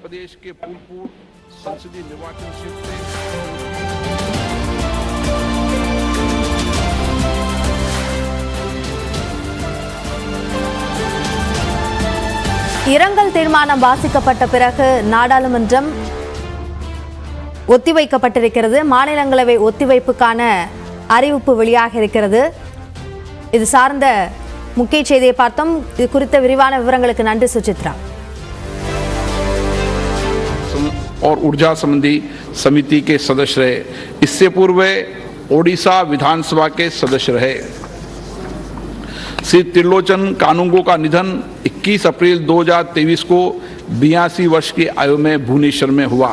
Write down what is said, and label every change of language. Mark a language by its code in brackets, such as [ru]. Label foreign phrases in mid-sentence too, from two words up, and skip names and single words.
[ta] இரங்கல் தீர்மானம் வாசிக்கப்பட்ட பிறகு நாடாளுமன்றம் ஒத்திவைக்கப்பட்டிருக்கிறது. மாநிலங்களவை ஒத்திவைப்புக்கான அறிவிப்பு வெளியாக இருக்கிறது. இது சார்ந்த முக்கிய செய்தியை பார்த்தோம். இது குறித்த விரிவான விவரங்களுக்கு நன்றி சுசித்ரா. [hi] और ऊर्जा संबंधी समिति के सदस्य रहे। इससे पूर्व ओडिशा विधानसभा के सदस्य रहे। श्री त्रिलोचन कानूंगो का निधन 21 अप्रैल 2023 को 82 वर्ष की आयु में भुवनेश्वर में हुआ।